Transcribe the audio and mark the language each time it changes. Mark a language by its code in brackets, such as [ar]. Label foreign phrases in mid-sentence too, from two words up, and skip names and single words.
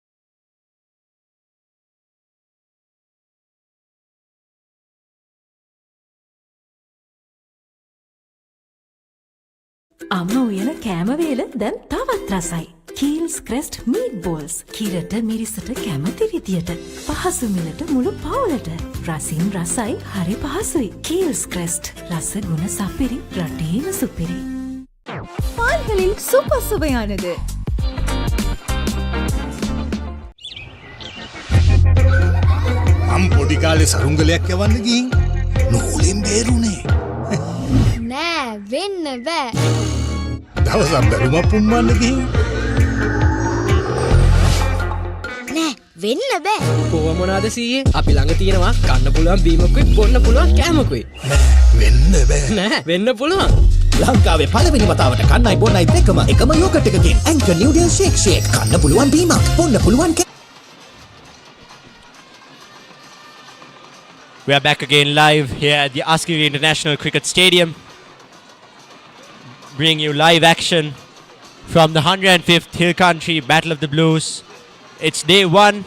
[si] අම්ම උයන කෑම වේල දැන් තවත් රසයි. කීල්ස් ක්‍රෙස්ට් මීට් බෝල්ස්. කිරට මිරිසට කැමති විදියට. පහසු මිලට මුළු පවුලට. රසින් රසයි හරි පහසුයි. කීල්ස් ක්‍රෙස්ට් රස ගුණ සපිරි රටේම සුපිරි. [ta] பால்களில் சூப்பர் சுவையானது. [si] මම පොඩි කාලේ සරුංගලයක් යවන්න ගිහින් නූලෙන් බේරුනේ. නෑ වෙන්න බෑ. දවසක් බැලුමක් පුම්මන්න ගිහින් නෑ වෙන්න බෑ. කොහොම මොනවාද සීයේ? අපි ළඟ තියෙනවා කන්න පුළුවන් බීමකුයි බොන්න පුළුවන් කෑමකුයි. වෙන්න බෑ. නෑ වෙන්න පුළුවන්. ලංකාවේ පළවෙනි වතාවට කන්නයි බොන්නයි දෙකම එකම යෝගට් එකකින් ඇන්කර් නිව්ඩල් ෂේක් කන්න පුළුවන් බීමක් බොන්න පුළුවන්. [en] We are back again live here at the Askari International Cricket Stadium, bringing you live action from the 105th Hill Country Battle of the Blues. It's day 1.